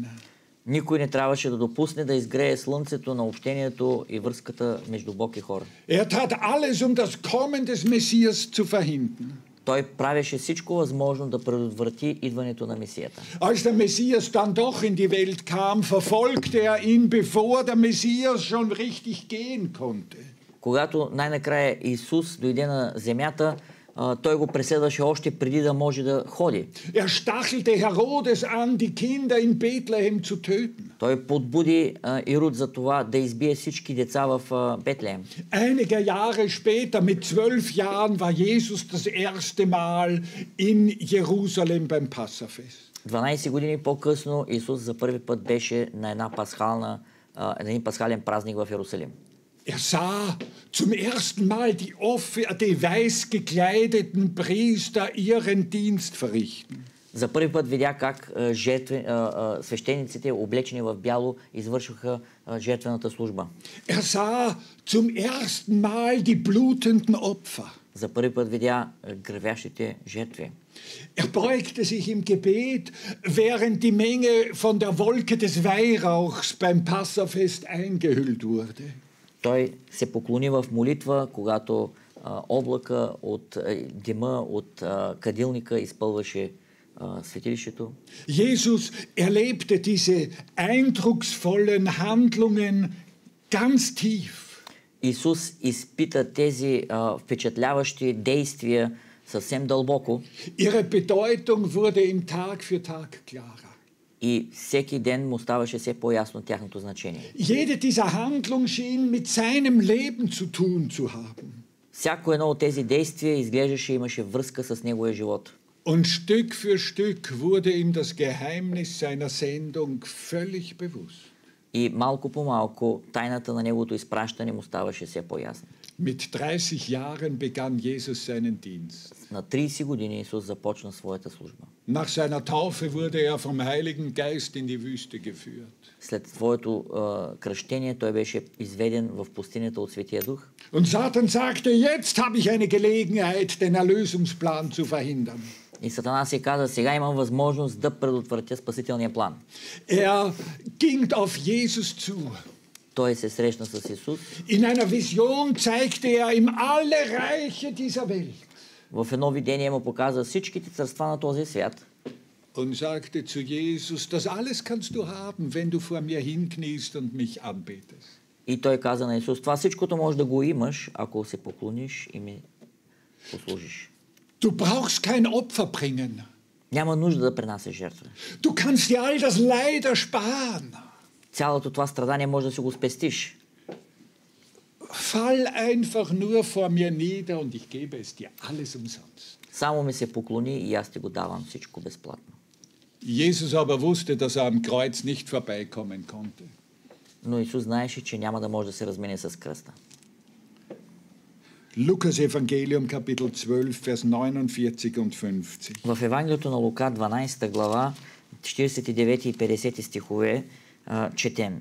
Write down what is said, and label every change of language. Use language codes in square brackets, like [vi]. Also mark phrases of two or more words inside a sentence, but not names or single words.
[bg] Никой не трябваше да допусне да изгрее слънцето на общението и връзката между Бог и хора. [de] Tat alles, das Kommen des Messias zu verhindern. [bg] Той правеше всичко възможно да предотврати идването на Месията. [de] Als der Messias dann doch in die Welt kam, verfolgte ihn, bevor der Messias schon richtig gehen konnte. [bg] Когато най-накрая Исус дойде на земята, той го преследваше още преди да може да ходи. [de] Stachelte Herodes an, die Kinder in Bethlehem zu töten. [bg] Той подбуди Ирод за това да избие всички деца в Бетлеhem. [de] Einige Jahre später, mit 12 Jahren, war Jesus das erste Mal in Jerusalem beim Passafest. [bg] 12 години по-късно Исус за първи път беше на един пасхален празник в Иерусалим. [de] Sah zum ersten Mal die weiß gekleideten Priester ihren Dienst verrichten. [bg] За първи път видя как свещениците, облечени в бяло, извършваха жертвената служба. [de] Sah zum ersten Mal die blutenden Opfer. [bg] За първи път видя гървящите жертви. [de] Er beugte sich im Gebet, während die Menge von der Wolke des Weihrauchs beim Passafest eingehüllt wurde. [bg] Той се поклони в молитва, когато облака от дима от кадилника изпълваше светилището. [de] Jesus erlebte diese eindrucksvollen Handlungen ganz tief. [bg] Исус изпита тези впечатляващи действия съвсем дълбоко. [de] Ihre Bedeutung wurde ihm Tag für Tag klarer. [bg] И всеки ден му ставаше все по-ясно тяхното значение. [de] Jede dieser Handlungen schien mit seinem Leben zu tun zu haben. [bg] Всяко едно от тези действия изглеждаше имаше връзка с неговия живот. [de] Und Stück für Stück wurde ihm das Geheimnis seiner Sendung völlig bewusst. [bg] И малко по малко тайната на неговото изпращане му ставаше все по-ясна. [de] Mit 30 Jahren begann Jesus seinen Dienst. [bg] На 30 години Исус започна своята служба. [de] Nach seiner Taufe wurde er vom Heiligen Geist in die Wüste geführt. [bg] След своето кръщение той беше изведен в пустинята от Светия Дух. [de] Und Satan sagte, jetzt habe ich eine Gelegenheit, den Erlösungsplan zu verhindern. [bg] И Сатана си каза, сега имам възможност да предотвратя спасителния план. [de] Er ging auf Jesus zu. [bg] Той се срещна с Исус. [de] In einer Vision zeigte er ihm alle Reiche dieser Welt. [bg] В едно видение му показа всичките царства на този свят. [de] Und sagte zu Jesus, das alles kannst du haben, wenn du vor mir hinkniest und mich anbetest. [bg] И той каза на Исус, това всичкото можеш да го имаш, ако се поклониш и ми послужиш. [de] Du brauchst kein Opfer bringen. [bg] Няма нужда да принасяш жертва. [de] Du kannst dir all das Leid ersparen. [bg] Цялото това страдание може да си го спестиш. [de] Fall einfach nur vor mir nieder und ich gebe es dir alles umsonst. [bg] Само ми се поклони и аз ти го давам всичко безплатно. [de] Jesus aber wusste, dass er am Kreuz nicht vorbeikommen konnte. [bg] Но Исус знаеше, че няма да може да се размине с кръста. [de] Lukas Evangelium Kapitel 12 Vers 49 und 50. [bg] В Евангелието на Лука 12 глава 49 и 50 стихове четем.